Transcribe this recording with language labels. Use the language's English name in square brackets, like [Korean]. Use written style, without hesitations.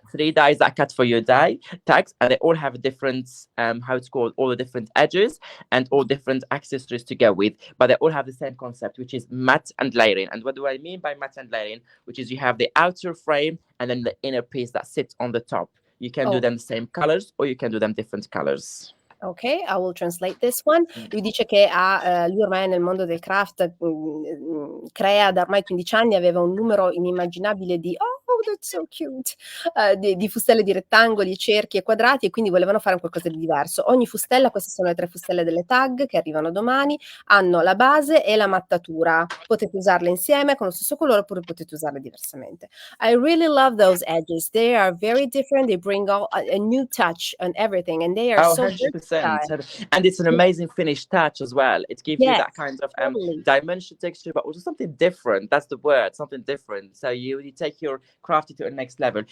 [English] 3 dies that cut for your tags, and they all have a different how it's called, all the different edges and all different accessories to go with, but they all have the same concept, which is matte and layering. And what do I mean by matte and layering? Which is you have the outer frame and then the inner piece that sits on the top. You can do them the same colors or you can do them different colors. Ok, I will translate this one. [Italian] Lui dice che lui ormai nel mondo del craft crea da ormai 15 anni, aveva un numero inimmaginabile di [English] that's so cute, [Italian] di fustelle di rettangoli, cerchi e quadrati, e quindi volevano fare qualcosa di diverso. Ogni fustella, queste sono le 3 fustelle delle tag che arrivano domani, hanno la base e la mattatura. Potete usarle insieme con lo stesso colore oppure potete usarle diversamente. [English] I really love those edges. They are very different. They bring a new touch on everything, and they are so 100%. And it's an amazing finished touch as well. It gives you that kind of dimension, texture, but also something different. That's the word, something different. So you take your crafting to the next level.